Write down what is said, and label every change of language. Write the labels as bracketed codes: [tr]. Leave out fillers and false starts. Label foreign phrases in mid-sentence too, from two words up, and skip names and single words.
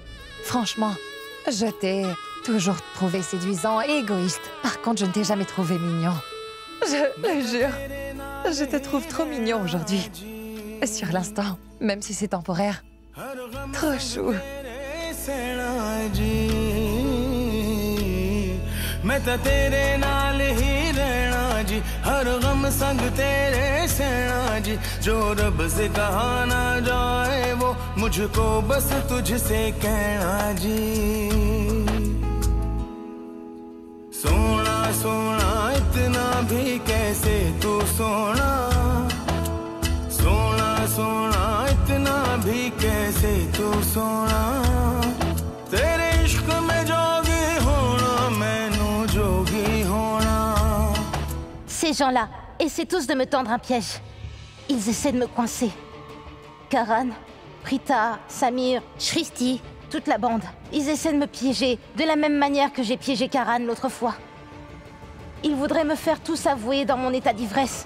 [fr] Franchement, je t'ai toujours trouvé séduisant et égoïste. Par contre, je ne t'ai jamais trouvé mignon. Je le jure, je te trouve trop mignon aujourd'hui. Sur l'instant, même si c'est temporaire. Trop chou. [hi] मैं तो तेरे नाल ही रहना जी, हर गम संग तेरे सहना जी, जो रब से कहा ना जाए वो मुझको बस तुझसे कहना जी। सोना सोना इतना भी कैसे तू सोना, सोना सोना इतना भी कैसे तू सोना, तेरे इश्क में जोगी होना मैनू जोगी होना। [fr] Ces gens-là essaient tous de me tendre un piège. Ils essaient de me coincer. Karan, Prita, Samir, Shristi, toute la bande. Ils essaient de me piéger, de la même manière que j'ai piégé Karan l'autre fois. Ils voudraient me faire tous avouer dans mon état d'ivresse.